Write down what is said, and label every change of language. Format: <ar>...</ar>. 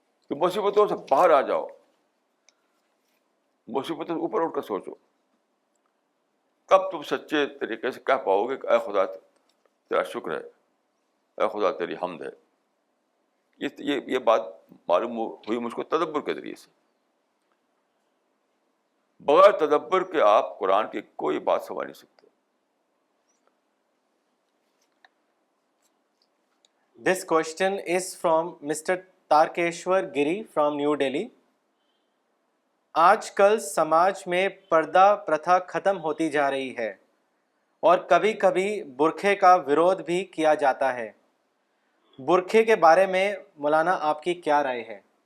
<ur>تو مصیبتوں سے باہر آ جاؤ, مصیبتوں سے اوپر اٹھ کر سوچو, تب تم سچے طریقے سے کہہ پاؤ گے کہ اے خدا تیرا شکر ہے, اے خدا تیری حمد ہے. یہ بات معلوم ہوئی مجھ کو تدبر کے ذریعے سے. بغیر تدبر کے آپ قرآن کی کوئی بات سمجھ نہیں سکتے.</ur> <en>This question is from Mr. Tarkeshwar Giri from New Delhi.</en> <ur>آج کل سماج میں پردہ پرتھا ختم ہوتی جا رہی ہے اور کبھی کبھی برقعے کا ورودھ بھی کیا جاتا ہے. برقعے کے بارے میں مولانا آپ کی کیا رائے ہے؟</ur>